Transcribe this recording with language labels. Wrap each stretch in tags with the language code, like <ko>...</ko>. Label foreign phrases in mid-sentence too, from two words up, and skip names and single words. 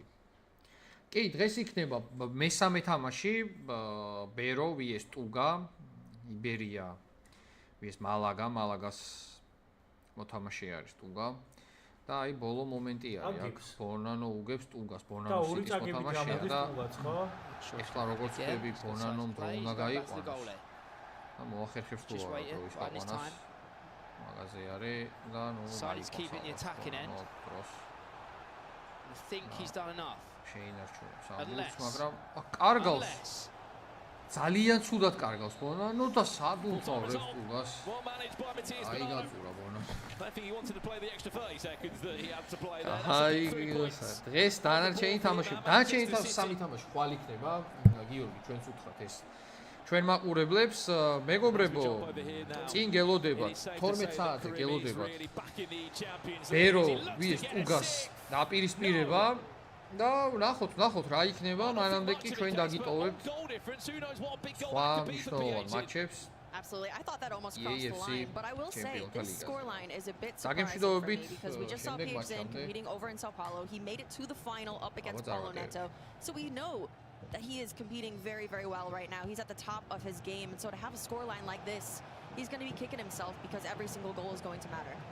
<ka>კი, დღეს იქნება მესამე თამაში, Bero vs ტუგა, იბერია vs Malaga, Malagას მოთამაშე არის ტუგა. და აი ბოლო მომენტი არის აქ ბონანო უგებს ტუგას ბონანოს ის მოთამაშეა და ეხლა როგორც ხები ბონანომ დრო უნდა გაიყვანოს და მოახერხებს თუ არა დრო ის გაყვანას მაგაზე არის და ნუ</ka> <en>I think he's done enough.</en> <ka>შეინარჩუნებს ამბულს მაგრამ კარგავს ძალიან ცუდად კარგავს ბონანო და სად უწავლებს ტუგას აი გაწურა ბონანო</ka> <en>I think he wanted to play the extra 30 seconds that he had to play there.</en> <ka>დღეს დანარჩენი თამაში, სამი თამაში ხვალ იქნება. გიორგი, ჩვენც უთხრათ ეს. ჩვენ მაყურებლებს, მეგობრებო, წინ გელოდებათ 12 საათზე გელოდებათ. Bero vs ტუგას დაპირისპირება და ნახოთ რა იქნება, მანამდე კი ჩვენ დაგიტოვებთ სხვა მნიშვნელოვან მატჩებს.</ka> <en>Absolutely. I thought that almost crossed the line, but I will say this scoreline is a bit surprising for me because we just saw Vejrgang competing over in Sao Paulo. He made it to the final up against Paulo Neto. So we know that he is competing very, very well right now. He's at the top of his game. And so to have a scoreline like this, he's going to be kicking himself because every single goal is going to matter.</en>